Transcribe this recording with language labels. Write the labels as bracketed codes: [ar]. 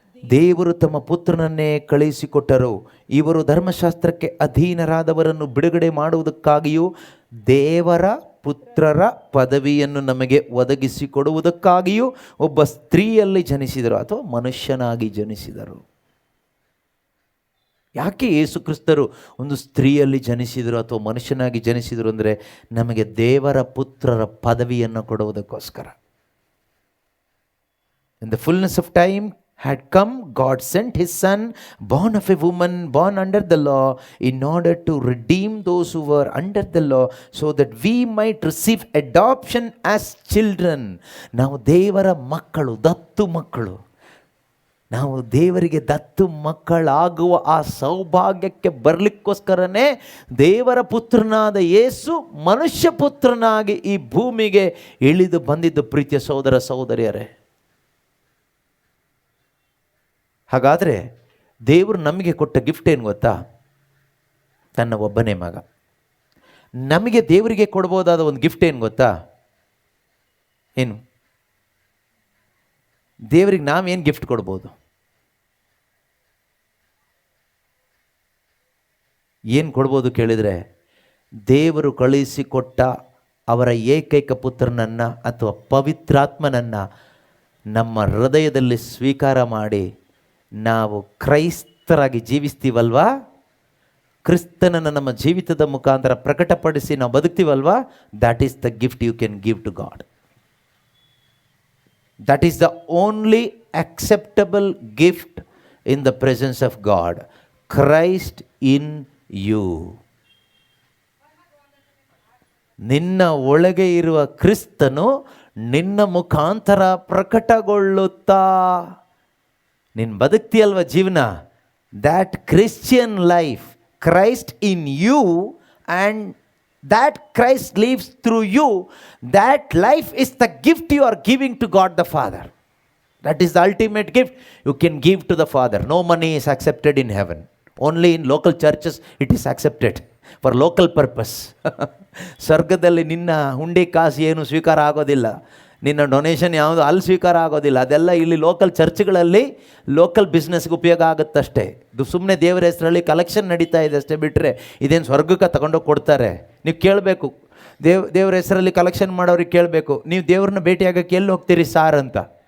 [kn] ದೇವರು ತಮ್ಮ ಪುತ್ರನನ್ನೇ ಕಳುಹಿಸಿಕೊಟ್ಟರು. ಇವರು ಧರ್ಮಶಾಸ್ತ್ರಕ್ಕೆ ಅಧೀನರಾದವರನ್ನು ಬಿಡುಗಡೆ ಮಾಡುವುದಕ್ಕಾಗಿಯೂ ದೇವರ ಪುತ್ರರ ಪದವಿಯನ್ನು ನಮಗೆ ಒದಗಿಸಿಕೊಡುವುದಕ್ಕಾಗಿಯೂ ಒಬ್ಬ ಸ್ತ್ರೀಯಲ್ಲಿ ಜನಿಸಿದರು ಅಥವಾ ಮನುಷ್ಯನಾಗಿ ಜನಿಸಿದರು. ಯಾಕೆ ಯೇಸು ಕ್ರಿಸ್ತರು ಒಂದು ಸ್ತ್ರೀಯಲ್ಲಿ ಜನಿಸಿದರು ಅಥವಾ ಮನುಷ್ಯನಾಗಿ ಜನಿಸಿದರು ಅಂದರೆ ನಮಗೆ ದೇವರ ಪುತ್ರರ ಪದವಿಯನ್ನು ಕೊಡುವುದಕ್ಕೋಸ್ಕರ. [en] In the fullness of time had come, God sent his son, born of a woman, born under the law, in order to redeem those who were under the law, so that we might receive adoption as children. [kn] ನಾವು ದೇವರ ಮಕ್ಕಳು, ದತ್ತು ಮಕ್ಕಳು. ನಾವು ದೇವರಿಗೆ ದತ್ತು ಮಕ್ಕಳಾಗುವ ಆ ಸೌಭಾಗ್ಯಕ್ಕೆ ಬರಲಿಕ್ಕೋಸ್ಕರನೇ ದೇವರ ಪುತ್ರನಾದ ಯೇಸು ಮನುಷ್ಯ ಪುತ್ರನಾಗಿ ಈ ಭೂಮಿಗೆ ಇಳಿದು ಬಂದಿದ್ದು. ಪ್ರೀತಿಯ ಸಹೋದರ ಸಹೋದರಿಯರೇ, ಹಾಗಾದರೆ ದೇವರು ನಮಗೆ ಕೊಟ್ಟ ಗಿಫ್ಟ್ ಏನು ಗೊತ್ತಾ? ತನ್ನ ಒಬ್ಬನೇ ಮಗ. ನಮಗೆ ದೇವರಿಗೆ ಕೊಡ್ಬೋದಾದ ಒಂದು ಗಿಫ್ಟ್ ಏನು ಗೊತ್ತಾ? ಏನು? ದೇವರಿಗೆ ನಾವೇನು ಗಿಫ್ಟ್ ಕೊಡ್ಬೋದು? ಏನು ಕೊಡ್ಬೋದು ಕೇಳಿದರೆ, ದೇವರು ಕಳುಹಿಸಿಕೊಟ್ಟ ಅವರ ಏಕೈಕ ಪುತ್ರನನ್ನು ಅಥವಾ ಪವಿತ್ರಾತ್ಮನನ್ನು ನಮ್ಮ ಹೃದಯದಲ್ಲಿ ಸ್ವೀಕಾರ ಮಾಡಿ ನಾವು ಕ್ರೈಸ್ತರಾಗಿ ಜೀವಿಸ್ತೀವಲ್ವಾ, ಕ್ರಿಸ್ತನನ್ನು ನಮ್ಮ ಜೀವಿತದ ಮುಖಾಂತರ ಪ್ರಕಟಪಡಿಸಿ ನಾವು ಬದುಕ್ತೀವಲ್ವಾ, [en] That is the gift you can give to God. That is the only acceptable gift in the presence of God. Christ in you. [kn] ನಿನ್ನ ಒಳಗೆ ಇರುವ ಕ್ರಿಸ್ತನು ನಿನ್ನ ಮುಖಾಂತರ ಪ್ರಕಟಗೊಳ್ಳುತ್ತಾ ನೀನು ಬದುಕ್ತಿಯಲ್ವ ಜೀವನ. [en] That Christian life, Christ in you and that Christ lives through you, that life is the gift you are giving to God the Father. That is the ultimate gift you can give to the Father. No money is accepted in heaven. Only in local churches it is accepted for local purpose. [kn] ಸ್ವರ್ಗದಲ್ಲಿ ನಿನ್ನ ಹುಂಡಿ ಕಾಸು ಏನು ಸ್ವೀಕಾರ ಆಗೋದಿಲ್ಲ, ನಿನ್ನ donation ಯಾವುದು ಅಲ್ಲಿ ಸ್ವೀಕಾರ ಆಗೋದಿಲ್ಲ. ಅದೆಲ್ಲ ಇಲ್ಲಿ ಲೋಕಲ್ ಚರ್ಚ್ಗಳಲ್ಲಿ ಲೋಕಲ್ ಬಿಸ್ನೆಸ್ಗೆ ಉಪಯೋಗ ಆಗುತ್ತಷ್ಟೇ. ಇದು ಸುಮ್ಮನೆ ದೇವರ ಹೆಸರಲ್ಲಿ ಕಲೆಕ್ಷನ್ ನಡೀತಾ ಇದೆ ಅಷ್ಟೇ, ಬಿಟ್ಟರೆ ಇದೇನು ಸ್ವರ್ಗಕ್ಕೆ ತಗೊಂಡೋಗಿ ಕೊಡ್ತಾರೆ? ನೀವು ಕೇಳಬೇಕು, ದೇವ್ರ ಹೆಸರಲ್ಲಿ ಕಲೆಕ್ಷನ್ ಮಾಡೋರಿಗೆ ಕೇಳಬೇಕು, ನೀವು ದೇವ್ರನ್ನ ಭೇಟಿಯಾಗಕ್ಕೆ ಎಲ್ಲಿ ಹೋಗ್ತೀರಿ ಸಾರ್ ಅಂತ.